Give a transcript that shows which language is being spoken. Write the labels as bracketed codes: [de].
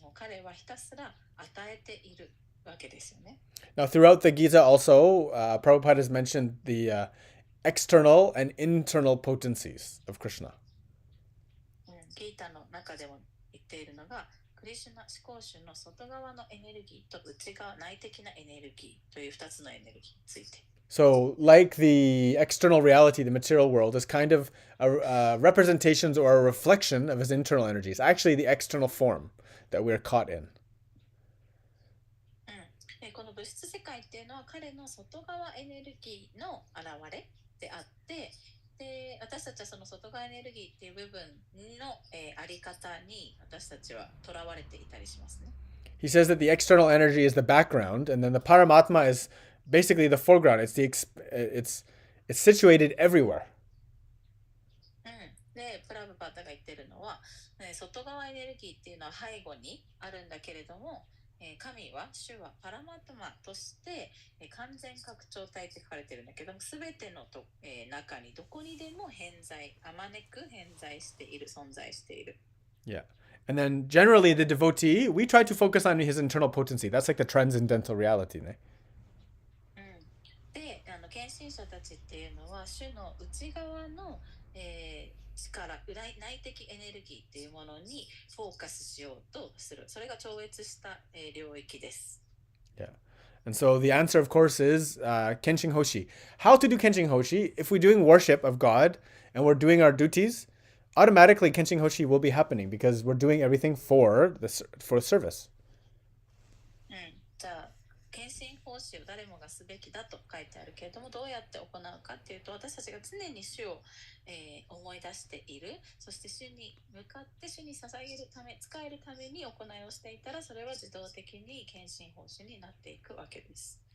[ja] もう彼はひたすら与えているわけですよね。 [en] Now, throughout the Gita also, Prabhupada has mentioned the external and internal potencies of Krishna. [ja] ギータの中でも言っているのが、クリシュナ思考主の外側のエネルギーと内側内的なエネルギーという2つのエネルギーについて。 [en] So, like the external reality, the material world is kind of a representations or a reflection of his internal energies. Actually, the external form that we're caught in. [ja] このの物質世界っていうのは彼の外側エネルギーの現れであって、で私たちはその外側エネルギーっていう部分の、あり方に私たちはとらわれていたりしますね。 [en] He says that the external energy is the background, and then the Paramatma is basically the foreground. It's situated everywhere. [ja] でプラブパータが言ってるのは、外側エネルギーっていうのは背後にあるんだけれども、神は主はパラマトマとして、完全拡張体って書かれてるんだけども、すべての中にどこにでも偏在、あまねく偏在している、存在している。 [en] Yeah. And then generally the devotee, we try to focus on his internal potency. That's like the transcendental reality, right? [ja] で、献身者たちっていうのは主の内側の、力、内的エネルギーっていうものにフォーカスしようとする。それが超越した、領域です。 [en] Yeah. And so the answer, of course, is Kenshin Hoshi. How to do Kenshin Hoshi? If we're doing worship of God and we're doing our duties, automatically Kenshin Hoshi will be happening because we're doing everything for service. [ja] じゃあ献身奉仕を誰もがすべきだと書いてあるけれども、どうやって行うかっていうと、私たちが常に主を、思い出している、そして主に向かって主に捧げるため、使えるために行いをしていたら、それは自動的に献身奉仕になっていくわけです。